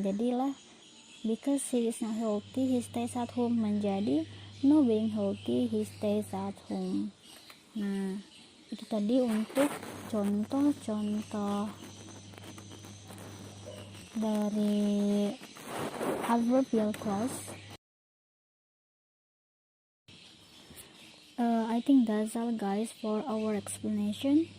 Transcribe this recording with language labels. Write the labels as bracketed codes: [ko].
[id] Jadilah [en] because he is not healthy, he stays at home [id] menjadi [en] no being healthy, he stays at home. [id] Nah, itu tadi untuk contoh-contoh dari adverbial clause. [en] I think that's all guys for our explanation.